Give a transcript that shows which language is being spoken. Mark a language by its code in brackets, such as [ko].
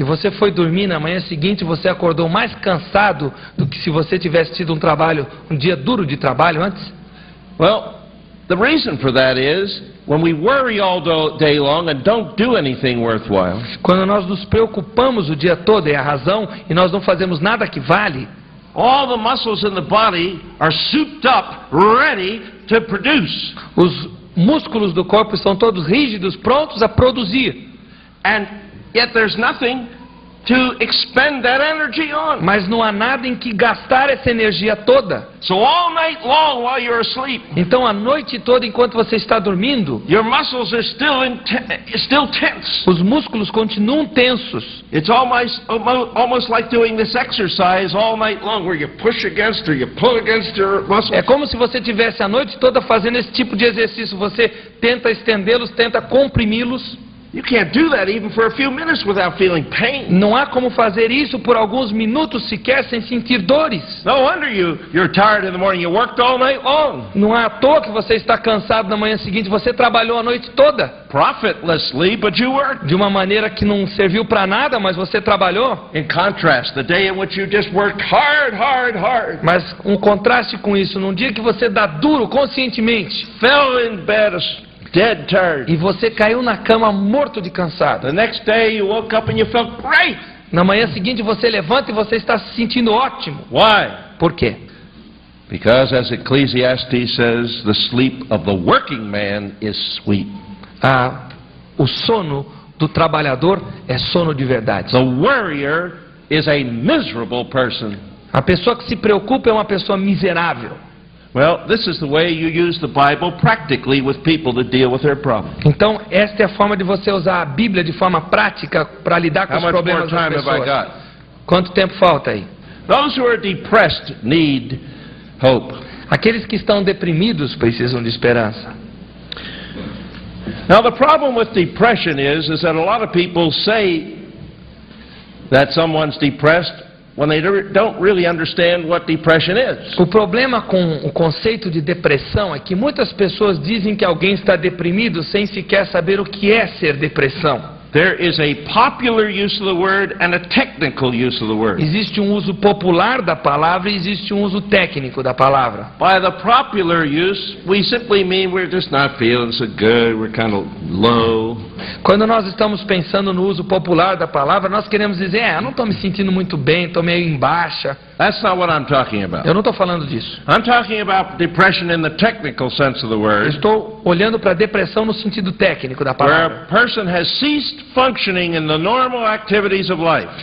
[pt] E você foi dormir na manhã seguinte, você acordou mais cansado do que se você tivesse tido um dia duro de trabalho antes? [en] Well, the reason for that is when we worry all day long and don't do anything worthwhile. [pt] Quando nós nos preocupamos o dia todo, é a razão, e nós não fazemos nada que vale, [en] All the muscles in the body are souped up, ready to produce. [pt] os músculos do corpo estão todos rígidos, prontos a produzir. [en] And yet there's nothing to expend that energy on. [pt] Mas não há nada em que gastar essa energia toda. [en] So all night long while you're asleep, [pt] Então a noite toda, enquanto você está dormindo, [en] your muscles are still tense. [pt] os músculos continuam tensos. [en] It's almost like doing this exercise all night long where you push against or you pull against your muscles. [pt] É como se você tivesse a noite toda fazendo esse tipo de exercício. Você tenta estendê-los, tenta comprimi-los. [en] You can't do that even for a few minutes without feeling pain. [pt] Não há como fazer isso por alguns minutos sequer sem sentir dores. [en] No wonder you're tired in the morning. You worked all night long. [pt] Não é à toa que você está cansado na manhã seguinte. Você trabalhou a noite toda. [en] Profitlessly, but you worked. [pt] De uma maneira que não serviu para nada, mas você trabalhou. [en] In contrast, the day in which you just worked hard. [pt] Mas um contraste com isso, num dia que você dá duro conscientemente, [en] Fell in bed dead tired. [pt] e você caiu na cama morto de cansado. [en] The next day you woke up and you felt great. [pt] Na manhã seguinte você levanta e você está se sentindo ótimo. [en] Why? [pt] Por quê? [en] Because as Ecclesiastes says, the sleep of the working man is sweet. [pt] O sono do trabalhador é sono de verdade. [en] The worrier is a miserable person. [pt] A pessoa que se preocupa é uma pessoa miserável. [en] Well, this is the way you use the Bible practically with people to deal with their problems. [pt] Então, esta é a forma de você usar a Bíblia de forma prática para lidar com [en] How [pt] os [en] much more [pt] problemas das [en] time have I [pt] pessoas. [en] got? [pt] Quanto tempo falta aí? [en] Those who are depressed need hope. [pt] Aqueles que estão deprimidos precisam de esperança. [en] Now the problem with depression is that a lot of people say that someone's depressed when they don't really understand what depression is. [pt] O problema com o conceito de depressão é que muitas pessoas dizem que alguém está deprimido sem sequer saber o que é ser depressão. [en] There is a popular use of the word and a technical use of the word. [pt] Existe um uso popular da palavra e existe um uso técnico da palavra. [en] By the popular use, we simply mean we're just not feeling so good, we're kind of low. [pt] Quando nós estamos pensando no uso popular da palavra, nós queremos dizer, eu não estou me sentindo muito bem, estou meio em baixa. [en] That's not what I'm talking about. [pt] Eu não estou falando disso. [en] I'm talking about depression in the technical sense of the [pt] Eu [en] word, [pt] estou olhando para a depressão no sentido técnico da [en] where [pt] palavra. [en] a person has ceased functioning in the normal activities of life.